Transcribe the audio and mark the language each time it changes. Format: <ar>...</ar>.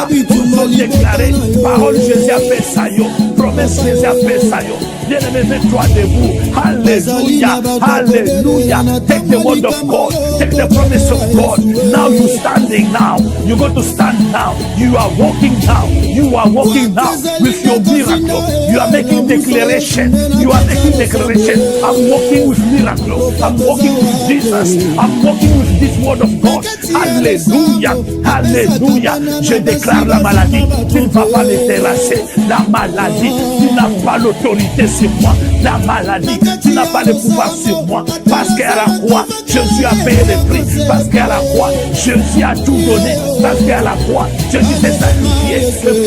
<fr>Nous ont déclaré, parole Jésus a fait ça, promesse Jésus a fait ça. Bien-aimé, mets-toi debout. Alléluia, alléluia.</fr> <en>Take the word of God, take the promise of God. Now you standing now. You go to stand now. You are walking now. You are walking now with your miracle. You are making declaration. You are making declaration. I'm walking with miracle. I'm walking with Jesus. I'm walking with this word of God.</en> <fr>Alléluia, alléluia. Je déclare la maladie. Tu ne vas pas me terrasser. La maladie, tu n'as pas l'autorité sur moi. La maladie, tu n'as pas le pouvoir sur moi. Parce qu'à la croix, Jésus a payé le prix. Parce qu'à la croix, Jésus a tout donné. Parce qu'à la croix, Jésus s'est sacrifié.</fr>